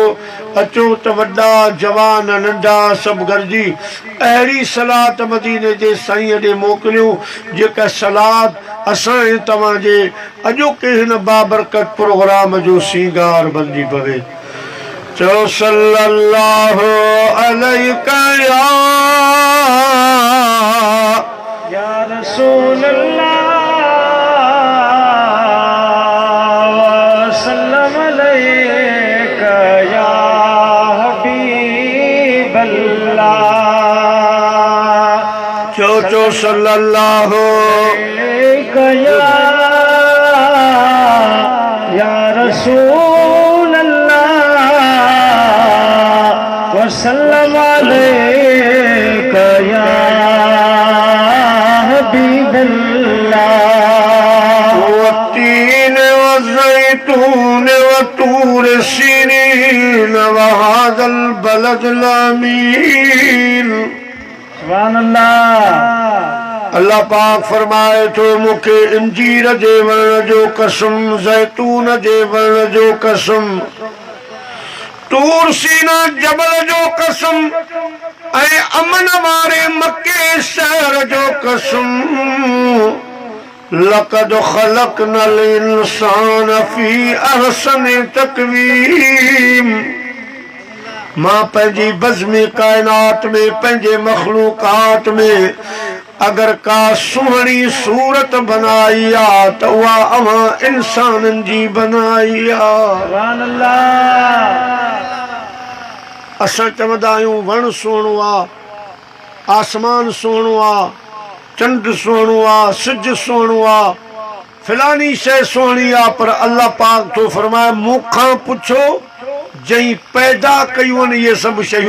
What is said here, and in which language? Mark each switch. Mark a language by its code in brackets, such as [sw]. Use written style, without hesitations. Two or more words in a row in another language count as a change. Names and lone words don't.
[sd] अचो त वॾा जवान नंढा सभु गॾिजी अहिड़ी सलात मदीने जे साईं ॾे मोकिलियूं जेका सलात असां ऐं तव्हांजे अॼोके हिन बाबरकत प्रोग्राम जो सींगार बणिजी पवे। [ar] चओ صلى الله عليك يا رسول الله وسلم عليك يا حبيب الله. चो صلى الله عليك يا رسول وسلم عليك يا حبيب الله. والتين والزيتون وطور سينين وهذا البلد الأمين. سبحان الله. [sd] अल्लाह पाक फरमाए थो मूंखे इंजीर जे वण जो कसम, ज़ैतून जे वण जो कसम, तूर सीना जबल जो कसम ऐं अमन वारे मक्के शहर जो कसम। [ar] لقد خلقنا الإنسان في أحسن تقويم. [sd] मां पंहिंजी बज़्मी कायनात में पंहिंजे मख़लूक़ात में अगर का सुहिणी सूरत बनाई आहे त उहा अवां इंसाननि जी बनाई आहे। [ar] سبحان الله. [sd] असां चवंदा आहियूं वण सुहिणो आहे, आसमान सुहिणो आहे, चंड सुहिणो आहे, सिज सुहिणो आहे, फलानी शइ सुहिणी आहे, पर अल्लाह पाक थो फरमाए मूंखां पुछो जंहिं पैदा कयूं आहिनि इहे सभु शयूं।